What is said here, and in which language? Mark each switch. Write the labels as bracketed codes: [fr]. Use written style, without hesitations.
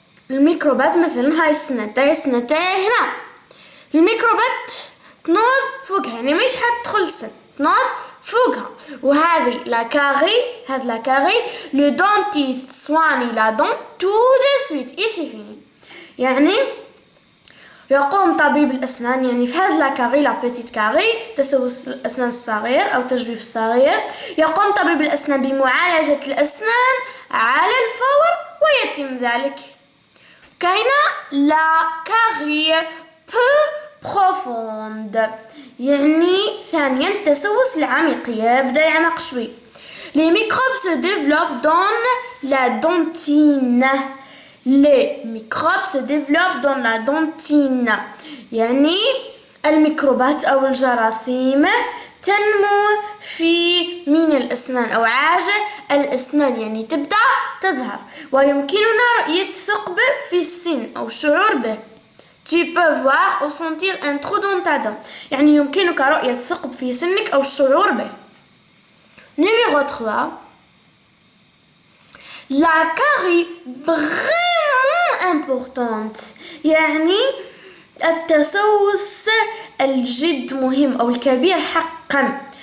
[ar] الميكروبات مثلا هاي السنة تاعي هنا. الميكروبات تنوض فوقها يعني مش حتدخل السن, تنوض فوقها. [fr] وهذه لا كاري le dentiste soigne la dent tout de suite. ici fini. [ar] يعني يقوم طبيب الأسنان يعني في هذا لا كاري لا بيتيت كاري تسوس الأسنان الصغير أو تجويف الصغير, يقوم طبيب الأسنان بمعالجة الأسنان على الفور ويتم ذلك. كاينة لا كاري peu profonde يعني ثانيا التسوس العميق يبدأ يعمق شوي. [fr] Les microbes se développent dans la dentine. Les microbes se développent dans la dentine [ar] يعني الميكروبات أو الجراثيم تنمو من الأسنان أو عاجة الأسنان يعني تبدأ تظهر, ويمكننا رؤية ثقب في السن أو الشعور به. [fr] Tu peux voir ou sentir un trou dans ta dent [ar] يعني يمكنك رؤية ثقب في سنك أو الشعور به. [fr] Numéro 3. La carie vraiment importante [ar] يعني التسوس الجد مهم أو الكبير حقا.